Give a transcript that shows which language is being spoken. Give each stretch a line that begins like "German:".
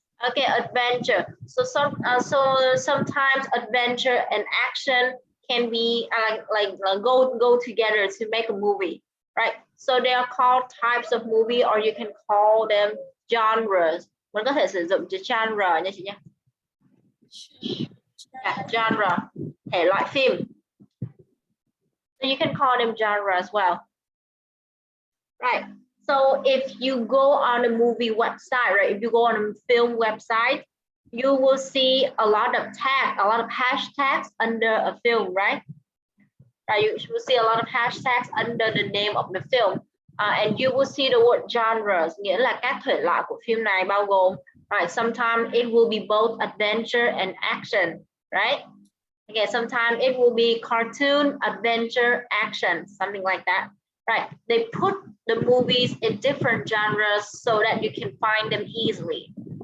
English: Okay, adventure. So sometimes adventure and action can be go together to make a movie, right? So they are called types of movie, or you can call them genres.
Vietnamese: Mình có thể sử dụng chữ genre nha chị nhé. Yeah, genre, thể loại phim.
English: So you can call them genre as well. Right. So if you go on a movie website, right? If you go on a film website, you will see a lot of tags, a lot of hashtags under a film, right? Right. You will see a lot of hashtags under the name of the film, and you will see the word genres,
Vietnamese: nghĩa là các thể loại của phim này bao gồm.
English: Right. Sometimes it will be both adventure and action, right? Okay. Sometimes it will be cartoon, adventure, action, something like that. Right, they put the movies in different genres so that you can find them easily.